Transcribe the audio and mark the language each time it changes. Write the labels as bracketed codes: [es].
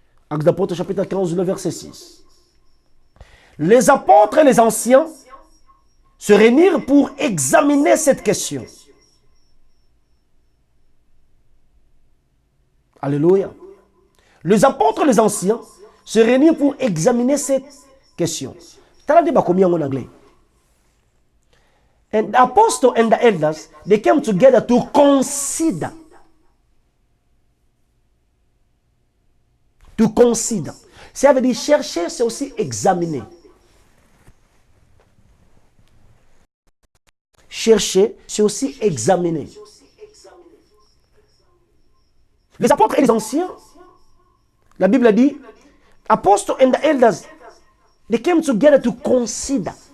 [fr] Actes des Apôtres, chapitre 15, le verset 6. Les apôtres et les anciens se réunirent pour examiner cette question. Alléluia. Les apôtres et les anciens se réunissent pour examiner cette question. Tu as dit combien en anglais? [en] And the apostles and the elders, they came together to consider. To consider. [fr] Ça veut dire chercher, c'est aussi examiner. Chercher, c'est aussi examiner. Les apôtres et les anciens, la Bible dit, [en] apostles and the elders, they came together to consider.